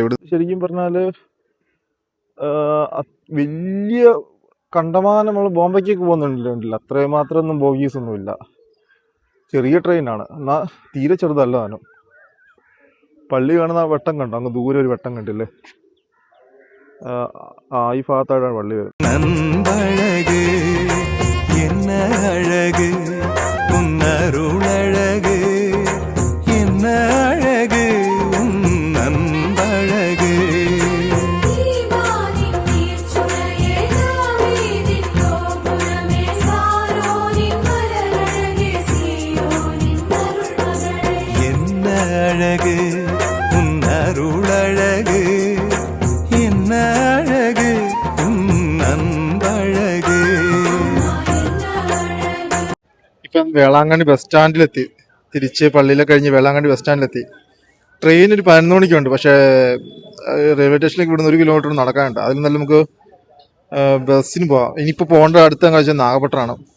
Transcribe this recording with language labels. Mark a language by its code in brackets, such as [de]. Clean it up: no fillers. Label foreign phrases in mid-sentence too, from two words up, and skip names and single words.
[ml] ഇവിടെ ശരിക്കും പറഞ്ഞാൽ വലിയ കണ്ടമാനം നമ്മൾ ബോംബെക്കൊക്കെ പോകുന്നുണ്ടല്ലോ, അത്രയും മാത്രം ഒന്നും ബോഗീസ് ഒന്നുമില്ല. ചെറിയ ട്രെയിനാണ്, എന്നാൽ തീരെ ചെറുതല്ല താനും. പള്ളി കാണുന്ന ആ വെട്ടം കണ്ടോ, അങ്ങ് ദൂരെ ഒരു വെട്ടം കണ്ടില്ലേ, ഈ ഭാഗത്തായിട്ടാണ് പള്ളി വരുന്നത്. [ta] நண்பழகு என்ன அழகு உன்னருளழகு என்ன அழகு உன் நண்பழகு என்ன அழகு உன் அருளழகு என்ன அழகு உன் நண்பழகு. [ml] ഇപ്പം വേളാങ്കണ്ണി [en] bus standilethi. [ml] തിരിച്ച് പള്ളിയിലെ കഴിഞ്ഞ് വേളാങ്കണ്ണി [en] bus standilethi. [ml] ട്രെയിൻ ഒരു 11 മണിക്കുണ്ട്, പക്ഷേ [en] railway stationilekku [ml] ഇവിടുന്ന് 1 കിലോമീറ്റർ നടക്കാനുണ്ട്. അതിൽ നല്ല നമുക്ക് ബസ്സിന് പോവാം. ഇനിയിപ്പോൾ പോകേണ്ട അടുത്ത കാഴ്ച നാഗപട്ടണമാണ്.